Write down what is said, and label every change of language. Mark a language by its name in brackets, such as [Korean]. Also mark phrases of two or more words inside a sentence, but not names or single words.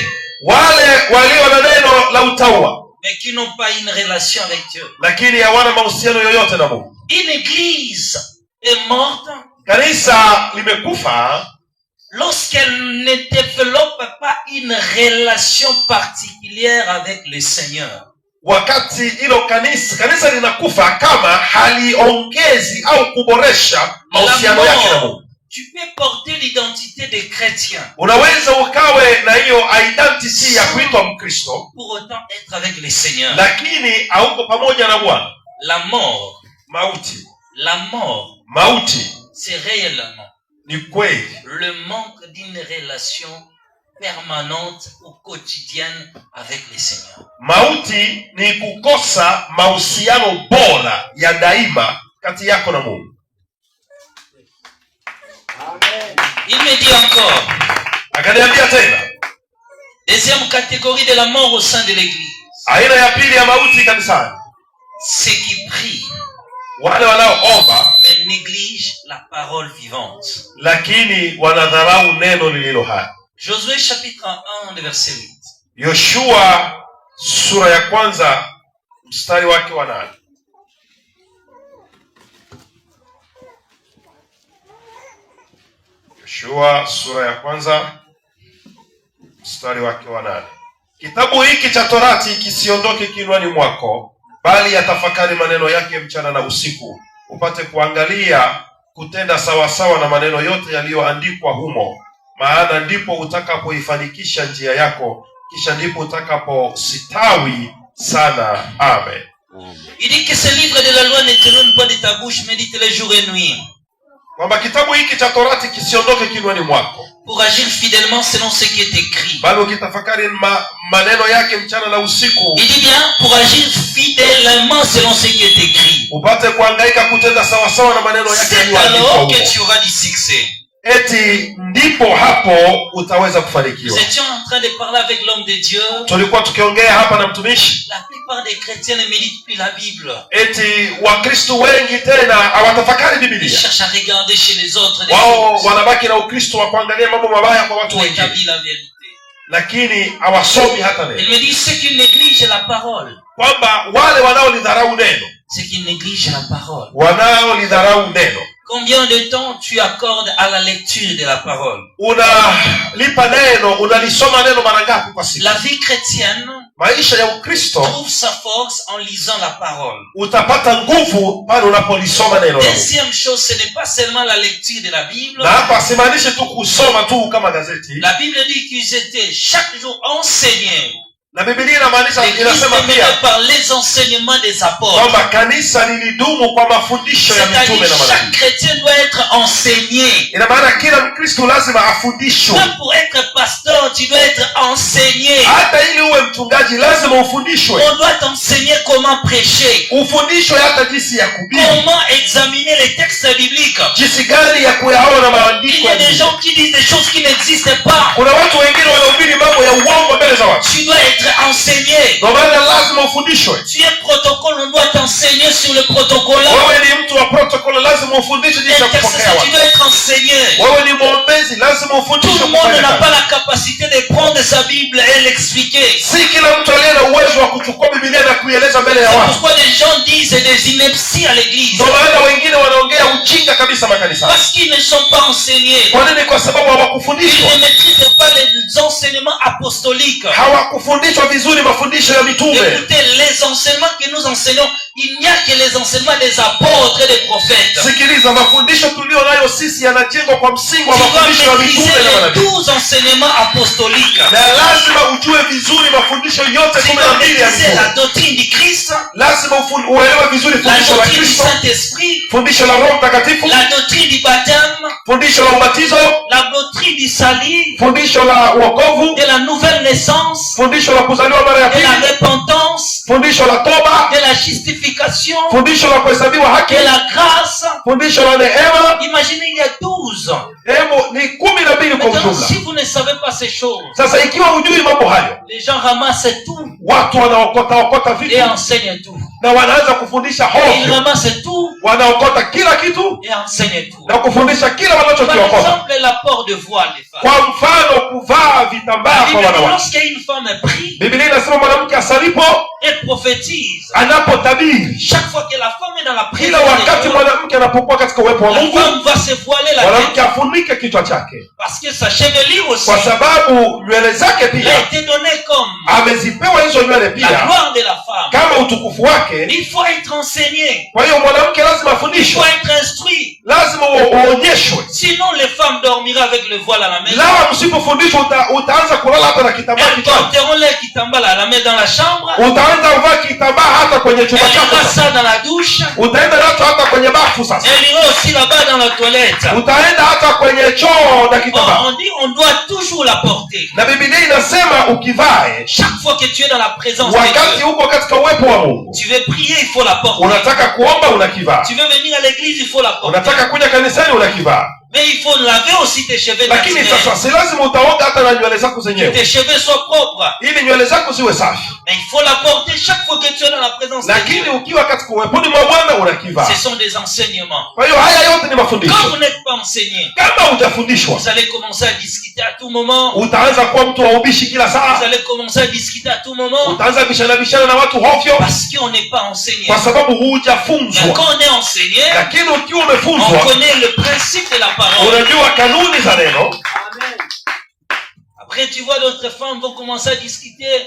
[Swahili] Wale walio na neno la utaua [French] mais qui n'ont pas une relation avec Dieu. [Swahili] lakini hawana mahusiano yoyote na Mungu. [French] Une église est morte [Swahili] Kanisa limekufa [French] lorsqu'elle ne développe pas une relation particulière avec le Seigneur. [Swahili] wakati hilo kanisa linakufa kama haliongezi au kuboresha mahusiano yake na Mungu. [French] Tu peux porter l'identité des chrétiens, [Swahili] Unaweza ukawe na hiyo identity ya kuitwa Mkristo, [French] pour autant être avec le Seigneur. [Swahili] lakini hauko pamoja na Bwana. [French] La mort, [Swahili] Mauti [French] c'est réellement [Swahili] ni kweli [French] le manque d'une relation permanente ou quotidienne avec le Seigneur. [Swahili] Mauti ni kukosa mahusiano bora ya daima kati yako na Mungu. [French] Il me dit encore, [Swahili] akaniambia tena, [French] deuxième catégorie de la mort au sein de l'église, [Swahili] aina ya pili ya mauti kanisani, [French] ceux qui prient [Swahili] wale wanaoomba [French] mais négligent la parole vivante. [Swahili] lakini wanadharau neno lililo hai. [French] Josué chapitre 1 verset 8. [Swahili] Yoshua sura ya kwanza mstari wake wa 8. Yoshua sura ya kwanza mstari wake wa 8. Kitabu hiki cha Torati kisiondoke kinywani mwako, bali yatafakari maneno yake mchana na usiku, upate kuangalia kutenda sawasawa na maneno yote yaliyoandikwa humo, maana ndipo utakapoifanikisha njia yako, kisha ndipo utakapositawi sana. Amen. [French] Il dit que ce livre de la loi ne t'éloigne pas de ta bouche, médite-le jour et nuit. [Swahili] Kwamba kitabu hiki cha Torati kisiondoke kinywani mwako, [French] pour agir fidèlement selon ce qui est écrit. [Swahili] bali ukitafakari maneno yake mchana na usiku. [French] Il dit bien pour agir fidèlement selon ce qui est écrit. [Swahili] Upate kuhangaika kutenda sawa sawa na maneno yake yaliyoandikwa. [French] C'est alors que tu auras du succès. [Swahili] Eti ndipo hapo utaweza kufanikiwa. [French] Nous étions en train de parler avec l'homme de Dieu. [Swahili] Tulikuwa tukiongea hapa na mtumishi. [French] La plupart des chrétiens ne méditent plus la Bible. [Swahili] Eti Wakristo wengi tena hawatafakari [French] Ils [Swahili] Biblia. [French] cherchent à regarder chez les autres. [Swahili] Wao wanabaki na Ukristo wa kuangalia mambo mabaya kwa watu [French] Pour [Swahili] wengine, [French] établir la vérité. [Swahili] lakini hawasomi hata [French] Il [Swahili] neno. [French] me dit ceux qui négligent la parole. [Swahili] Kwamba wale wanaolidharau neno, [French] Ceux qui négligent la parole. [Swahili] wanaolidharau neno, [French] Combien de temps tu accordes à la lecture de la parole? [Swahili] unalipa neno, unalisoma neno mara ngapi kwa siku? [French] La vie chrétienne [Swahili] Maisha ya Ukristo [French] trouve sa force en lisant la parole. [Swahili] utapata nguvu pale unapolisoma neno la Mungu. [French] Deuxième chose, ce n'est pas seulement la lecture de la Bible. [Swahili] Na hapa simaanishi tu kusoma tu kama gazeti. [French] La Bible dit qu'ils étaient chaque jour enseignés. [Swahili] Na Biblia inamaanisha, [French] L'Église [Swahili] inasema [French] est menée [Swahili] pia [French] par les enseignements des apôtres. [Swahili] kwamba kanisa lilidumu kwa mafundisho ya mitume [French] C'est-à-dire [Swahili] na [French] chaque [Swahili] manabii. [French] chrétien doit être enseigné. [Swahili] Ina maana kila Mkristo lazima afundishwe. [French] Même pour être pasteur, tu dois être enseigné. [Swahili] Hata ili uwe mchungaji lazima ufundishwe. [French] On doit t'enseigner comment prêcher, [Swahili] Ufundishwe hata jinsi ya kuhubiri, [French] comment examiner les textes bibliques. [Swahili] jinsi gani ya kuyaona [French] Il [Swahili] maandiko [French] y [Swahili] ya [French] a des [Swahili] Biblia. [French] gens qui disent des choses qui n'existent pas. [Swahili] Kuna watu wengine wanahubiri mambo ya uongo mbele za watu. [French] Tu dois être enseigné. [Swahili] Ndio maana lazima ufundishwe. [French] Tu es protocole, on doit t'enseigner sur le protocole. [Swahili] Wewe ni mtu wa protocol, lazima ufundishwe jinsi ya kupokea [French] Intercesseur, tu [Swahili] watu. [French] dois être enseigné. [Swahili] Wewe ni mwombezi, lazima [French] Tout [Swahili] ufundishwe [French] le monde [Swahili] kufanya [French] n'a [Swahili] kazi. [French] pas la capacité de prendre sa Bible et l'expliquer. [Swahili] Si kila mtu aliye na uwezo wa kuchukua Biblia na kuieleza mbele ya [French] C'est [Swahili] watu. [French] pourquoi les gens disent des inepties à l'église. [Swahili] Ndio maana wengine wanaongea ujinga kabisa makanisani. [French] Parce qu'ils ne sont pas enseignés. [Swahili] Kwa nini? Kwa sababu [French] Ils [Swahili] hawakufundishwa. [French] ne maîtrisent pas les enseignements apostoliques. [Swahili] Hawakufundishwa vizuri mafundisho ya mitume. [French] Écoutez, les enseignements que nous enseignons, il n'y a que les enseignements des apôtres et des prophètes. [Swahili] Sikiliza, mafundisho tulio nayo sisi yanajengwa kwa msingi [French] Tu [Swahili] wa [French] dois [Swahili] mafundisho ya mitume [French] maîtriser [Swahili] na [French] les [Swahili] manabii. [French] 12 enseignements apostoliques. [Swahili] Na lazima ujue vizuri mafundisho yote [French] Tu [Swahili] 12 [French] dois [Swahili] ya [French] maîtriser la [Swahili] mitume. [French] doctrine du Christ, [Swahili] Lazima uelewe vizuri [French] la [Swahili] fundisho la [French] doctrine du [Swahili] Kristo, [French] Saint-Esprit, [Swahili] fundisho la Roho Mtakatifu, [French] la doctrine du baptême, [Swahili] fundisho la ubatizo, [French] la doctrine du salut, [Swahili] fundisho la wokovu, [French] de la nouvelle naissance, [Swahili] fundisho la kuzaliwa mara ya [French] de la [Swahili] pili, [French] repentance, [Swahili] fundisho la toba, [French] de la justification, [Swahili] fundisho la kuhesabiwa haki, [French] de la grâce. [Swahili] fundisho la neema. [French] Imaginez, il y a 12. [Swahili] Hebu ni 12 kwa [French] Maintenant, [Swahili] ujumla. [French] si vous ne savez pas ces choses, [Swahili] Sasa ikiwa hujui mambo hayo, [French] les gens ramassent tout [Swahili] watu wanaokota vitu [French] et enseignent tout. [Swahili] na wanaanza kufundisha [French] Et ils [Swahili] hovyo, [French] ramassent tout [Swahili] wanaokota kila kitu [French] et enseignent tout. [Swahili] na kufundisha kila [French] Par [Swahili] wanachokiokota. [French] exemple, l'apport de voile des femmes. [Swahili] Kwa mfano, kuvaa vitambaa [French] La [Swahili] kwa [French] Bible dit, [Swahili] wanawake. [French] lorsqu'une femme prie [Swahili] Biblia inasema mwanamke asalipo, [French] et prophétise, [Swahili] anapotabiri, [French] chaque fois que la femme est dans la présence [Swahili] kila wakati [French] de Dieu, [Swahili] mwanamke anapokuwa katika uwepo wa [French] la [Swahili] Mungu, [French] femme va se voiler la [Swahili] mwanamke [French] tête [Swahili] afunike kichwa chake, [French] parce que sa chevelure aussi [Swahili] kwa sababu nywele zake [French] a [Swahili] pia [French] été donnée comme [Swahili] amezipewa hizo nywele [French] la [Swahili] pia [French] gloire de la femme. [Swahili] kama utukufu wake. [French] Il faut être enseigné, [Swahili] Kwa hiyo mwanamke lazima [French] il [Swahili] afundishwe, [French] faut être instruit. [Swahili] lazima uonyeshwe mfundishwe. [French] Sinon les femmes dormiront avec le voile à la main. [Swahili] La msipofundishwa utaanza kulala hata na kitambaa [French] Elles [Swahili] kichwani. [French] porteront leur kitambaa à la main dans la chambre. [Swahili] Utaanza kuvaa kitambaa hata kwenye chumba chako. [French] Elles iront ça dans la douche. [Swahili] Utaenda nacho hata kwenye bafu sasa. [French] Elles iront aussi là-bas dans la toilette. [Swahili] Utaenda hata kwenye choo na kitambaa. [French] On dit on doit toujours la porter. [Swahili] Na Biblia inasema ukivae [French] chaque fois que tu es dans la présence de [Swahili] wakati [French] Dieu, [Swahili] uko katika uwepo wa Mungu, [French] tu veux prier, il faut la porter. [Swahili] Unataka kuomba unakivaa. [French] Tu veux venir à l'église, il faut la porter. [Swahili] Unataka kuja kanisani unakivaa. [French] Mais il faut laver aussi tes cheveux. [Swahili] Lakini sasa si lazima utaoga hata na nywele zako zenyewe. [French] Tes cheveux soient propres. [Swahili] Ili nywele zako ziwe safi. [French] Mais il faut la porter chaque fois que tu es dans la présence de Dieu. [Swahili] Lakini ukiwa katika uweponi mwa Bwana unakivaa. [French] Ce sont des enseignements. [Swahili] Kwa hiyo haya yote ni mafundisho. [French] Quand vous n'êtes pas enseigné, [Swahili] kama hujafundishwa, [French] vous allez commencer à discuter à tout moment. [Swahili] Utaanza kuwa mtu wa ubishi kila saa. [French] Vous allez commencer à discuter à tout moment. [Swahili] Utaanza bishana na watu hovyo. [French] Parce qu'on n'est pas enseigné. [Swahili] Kwa sababu hujafunzwa. [French] Mais quand on est enseigné, [Swahili] lakini ukiwa umefunzwa, [French] on connaît le principe de la parole. [Swahili] Unajua kanuni za neno. [French] Après tu vois d'autres femmes vont commencer à discuter.